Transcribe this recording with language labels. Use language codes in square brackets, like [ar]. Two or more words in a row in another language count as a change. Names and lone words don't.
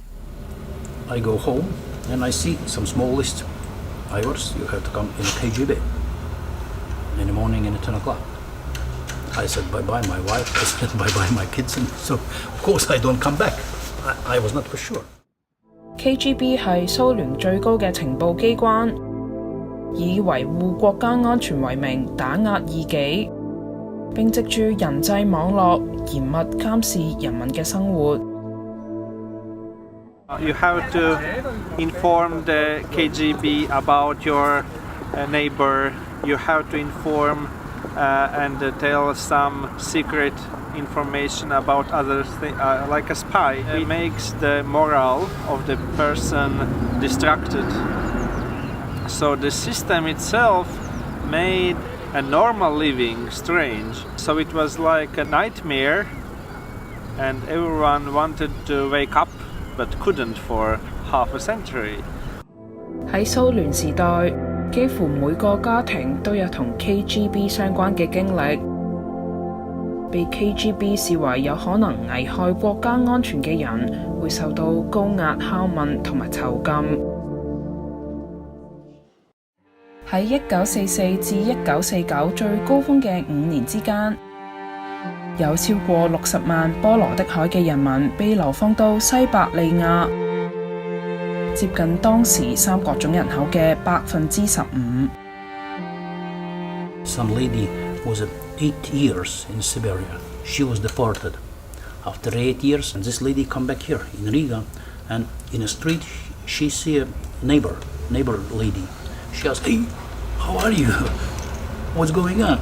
[en] I go home and I see some small list. Ivors, you have to come in a KGB in the morning at 10 o'clock. I said bye-bye my wife, I said bye-bye my kids, and so of course I don't come back. I was not for sure. [yue] KGB 係蘇聯最高嘅情報機關，以維護國家安全為名打壓異己，並藉住人際網絡嚴密監視人民嘅生活。 [en] You have to inform the KGB about your neighbor. You have to inform and tell some secret information about others, like a spy. It makes the morale of the person distracted. So the system itself made a normal living strange. So it was like a nightmare, and everyone wanted to wake up but couldn't for half a century. [yue] 喺蘇聯時代，幾乎每個家庭都有同 KGB 相關嘅經歷。被 KGB 視為有可能危害國家安全嘅人，會受到高壓拷問同埋囚禁。喺1944至1949最高峰嘅5年之間，有超過60萬波羅的海嘅人民被流放到西伯利亞，接近當時三國總人口嘅15%。 [en] Some lady was 8 years in Siberia. She was deported. After 8 years, and this lady come back here in Riga, and in the street she see a neighbor lady. She asks, "Hey, how are you? What's going on?"